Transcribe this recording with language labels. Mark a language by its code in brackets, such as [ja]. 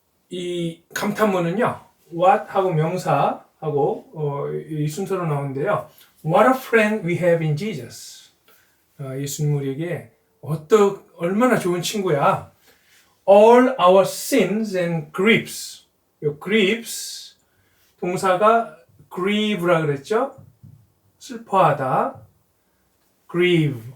[ko] 이 감탄문은요, what 하고 명사하고 이 순서로 나오는데요. [en] What a friend we have in Jesus. [ko] 예수님 우리에게 얼마나 좋은 친구야. [en] All our sins and griefs. [ko] 요 griefs 동사가 grieve라 그랬죠? 슬퍼하다. grieve.